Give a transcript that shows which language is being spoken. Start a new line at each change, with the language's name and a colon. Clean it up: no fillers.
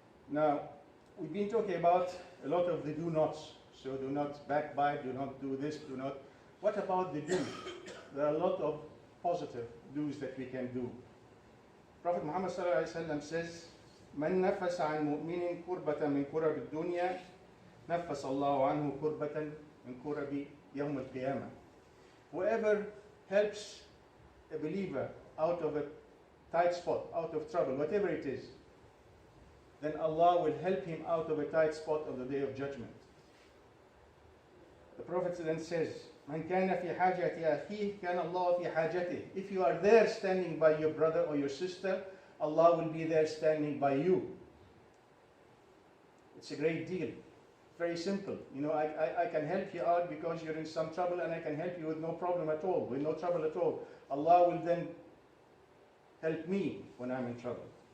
English: Now, we've been talking about a lot of the do nots. So do not backbite, do not do this, do not. What about the do's? There are a lot of positive do's that we can do. Prophet Muhammad ﷺ says,
Arabic: من نفس عن مؤمن كربة من كرب الدنيا نفس الله عنه كربة من كرب يوم القيامة.
English: Whoever helps a believer out of a tight spot, out of trouble, whatever it is, then Allah will help him out of a tight spot on the day of judgment. The Prophet then says,
Arabic: من كان في حاجة أخيه كان الله في حاجته.
English: If you are there standing by your brother or your sister, Allah will be there standing by you. It's a great deal. Very simple. You know, I can help you out because you're in some trouble, and I can help you with no problem at all, with no trouble at all. Allah will then help me when I'm in trouble.